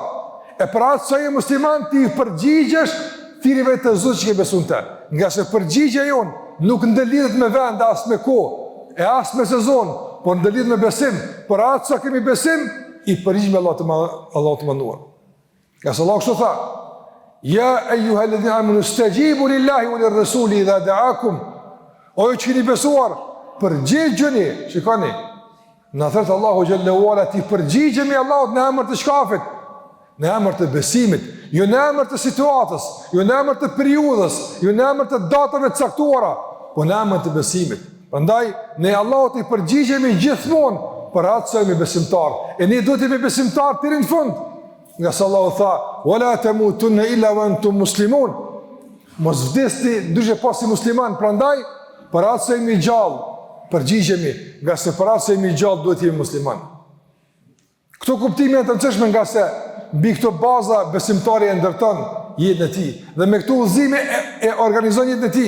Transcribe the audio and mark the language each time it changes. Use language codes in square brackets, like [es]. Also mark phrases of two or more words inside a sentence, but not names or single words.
[sq] E për atë sa je musliman, ti përgjigjesh thirrjeve të Zotit që ke besuar te. Nga se përgjigja jon nuk ndëlidhet me vend, as me kohë, e as me sezon, por ndëlidhet me besim. Për atë sa kemi besim, i përgjigjem Allahu të mënduar. Nga se Allah kështu tha: [ar] يا أيها الذين آمنوا استجيبوا لله وللرسول إذا دعاكم. [sq] O ju që keni besuar, përgjigjeni, shikoni, në thërët [ar] الله جل وعلا, [sq] ti përgjigjemi Allahut në emër të shkafit, në emër të besimit, jo në emër të situatës, jo në emër të periudhës, jo në emër të datave të caktuara, po në emër të besimit. Prandaj, ne Allahut i përgjigjemi gjithmonë për atë se jemi besimtar, e ne duhet jemi besimtar deri në fund. Nga se Allahu tha: [ar] ولا تموتن إلا وأنتم مسلمون. [sq] Mos vdesni ndryshe pasi musliman. Prandaj, për atë se jemi gjallë, përgjigjemi, nga se për atë se jemi gjallë duhet jemi musliman. Këto kuptime janë të rëndësishme, nga se mbi këto baza besimtari e ndërton jetën e tij dhe me këto udhëzime e organizon jetën e tij.